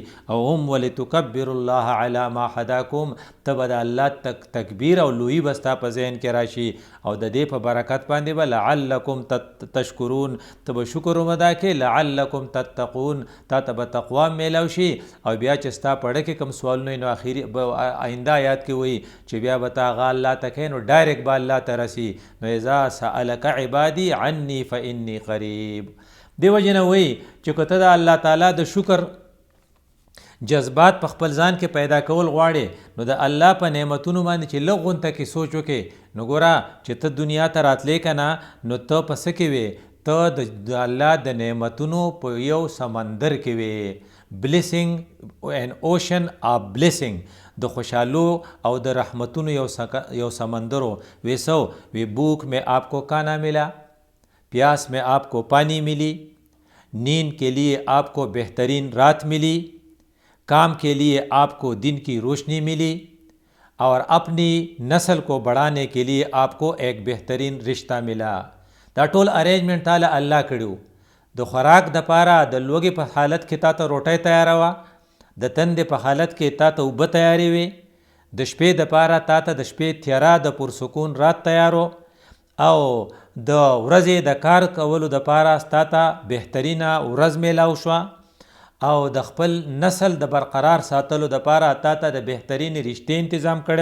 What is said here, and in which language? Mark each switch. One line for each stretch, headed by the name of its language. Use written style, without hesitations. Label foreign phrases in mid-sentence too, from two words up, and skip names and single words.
Pashto: او
Arabic: ولتکبروا الله علی ما هداکم
Pashto: ته به د الله تکبیر او لویي به ستا په ذهن کې راشي او د دې په برکت باندې به
Arabic: لعلکم تشکرون
Pashto: ته به شکر هم ادا کې
Arabic: لعلکم تتقون
Pashto: تا ته به تقوا میلاو شي. او بیا چې ستا پړه کې کوم سوالونه نو اخري آینده آیات کې وایي چې بیا به تا هغه الله ته کوې نو ډایرکټ به الله ته رسي.
Arabic: نو اذا سألک عبادي عني فإني قریب.
Pashto: دې وجې نه وایي چې که ته د الله تعالی د شکر جذبات په خپل ځان کې پیدا کول غواړې نو د الله په نعمتونو باندې چې لږ غونته کې سوچ وکې نو ګوره چې ته دنیا ته راتلې که نه نو ته په څه کې وې ته د الله د نعمتونو په یو سمندر کې وې.
English: blessing in ocean of blessing
Pashto: د خوشحالو او د رحمتونو یو سمندرو.
Urdu: ویسو وی بھوک میں آپ کو کھانا ملا پیاس میں آپ کو پانی ملی نیند کے لیے آپ کو بہترین رات ملی کام کے لیے آپ کو دن کی روشنی ملی اور اپنی نسل کو بڑھانے کے لیے آپ کو ایک بہترین رشتہ ملا.
Pashto: دا ټول ارینجمنٹ تاله الله کړو. د خوراک د پاره د لوږې په حالت کې تا ته روټۍ تیاروه د تندې په حالت کې تا ته اوبه تیارې وي د شپې د پاره تا ته د شپې تیاره د پرسکون رات تیارو او د ورځې د کار کولو د پاره ستا ته بهترینه ورځ میلاو شوه او د خپل نسل د برقرار ساتلو د پاره تا ته د بهترین رشتې تنظیم